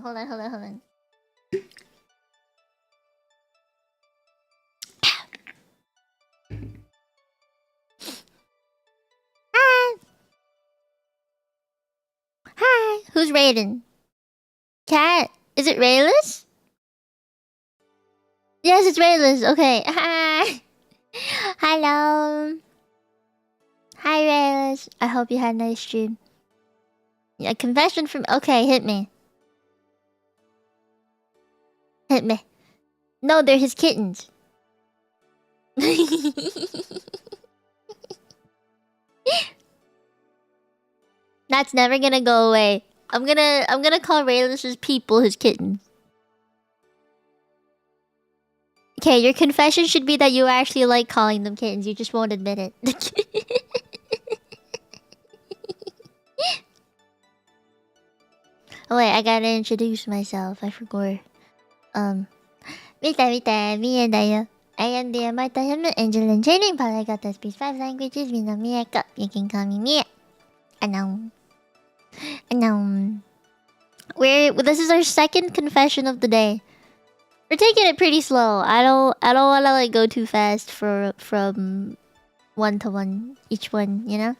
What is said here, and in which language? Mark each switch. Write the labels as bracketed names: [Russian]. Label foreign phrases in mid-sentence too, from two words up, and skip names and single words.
[English] Hold on. Hi. Who's rated? Cat. Is it Rayless? Yes, it's Rayless. Okay. Hi. Hello. Hi, Rayless. I hope you had a nice stream. Yeah, confession from... Okay, hit me. Hit me. No, they're his kittens. That's never gonna go away. I'm gonna call Rayless's people his kittens. Okay, your confession should be that you actually like calling them kittens. You just won't admit it. Oh wait, I gotta introduce myself. I forgot. [Japanese] 見た、見えだよ。 [English] I am the multi-human angel and training polyglot that speaks 5 languages. Mino Mieko. You can call me Mie. This is our second confession of the day. We're taking it pretty slow. I don't wanna like go too fast from one to one each one, you know?